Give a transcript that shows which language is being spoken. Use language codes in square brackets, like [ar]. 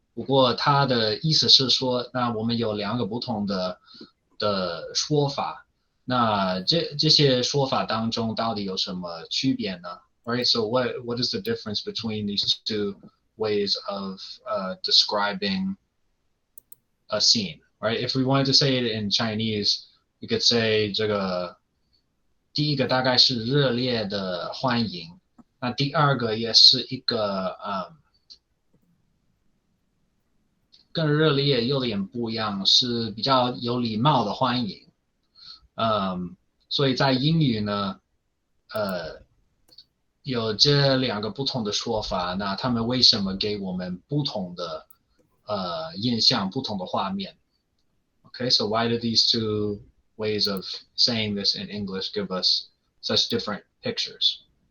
[zh] 不过它的意思是说，那我们有两个不同的说法。那这些说法当中到底有什么区别呢？ [en] Right. So what is the difference between these two ways of describing a scene? Right. If we wanted to say it in Chinese, we could say [zh] 这个第一个大概是热烈的欢迎，那第二个也是一个更热烈有点不一样，是比较有礼貌的欢迎。所以在英语呢，有这两个不同的说法，那他们为什么给我们不同的印象、不同的画面？ [en] Okay, so why do these two ways of saying this in English give us such different pictures?